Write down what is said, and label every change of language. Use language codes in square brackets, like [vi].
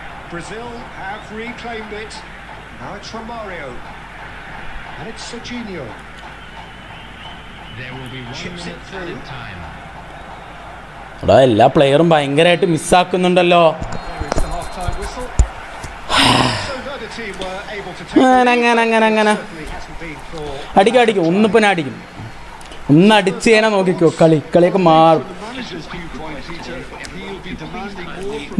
[en] Brazil have reclaimed it. Now it's Romario. And it's Serginho. There will be 1 minute added time. [ml] എടാ എല്ലാ പ്ലെയറും ഭയങ്കരമായിട്ട് മിസ്സാക്കുന്നുണ്ടല്ലോ. [en] There is the half-time whistle. So neither team were able to take the lead. [ml] അങ്ങനെ [en] Certainly hasn't been for [ml] അടിക്കും ഒന്നിപ്പം ഞാൻ അടിക്കും. ഒന്ന് അടിച്ച് കഴിഞ്ഞാൽ നോക്കിക്കോ കളിയൊക്കെ മാറും. [en] From the manager's viewpoint, Peter, he'll be demanding more from